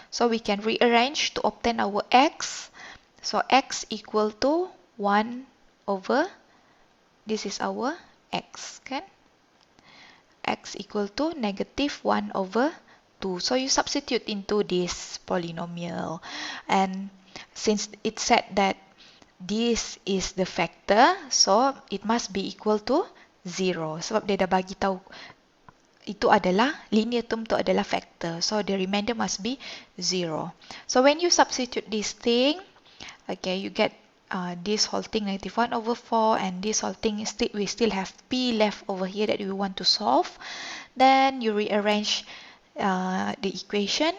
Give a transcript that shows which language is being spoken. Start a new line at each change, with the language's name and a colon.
English: So we can rearrange to obtain our x. So x equal to 1 over, this is our x, kan? X equal to negative 1 over 2. So you substitute into this polynomial. And since it said that this is the factor, so it must be equal to 0.
Malay: Sebab dia dah bagi tahu itu adalah, linear term itu adalah factor.
English: So the remainder must be 0. So when you substitute this thing, okay, you get this whole thing negative 1 over 4 and this whole thing, we still have p left over here that we want to solve. Then you rearrange the equation.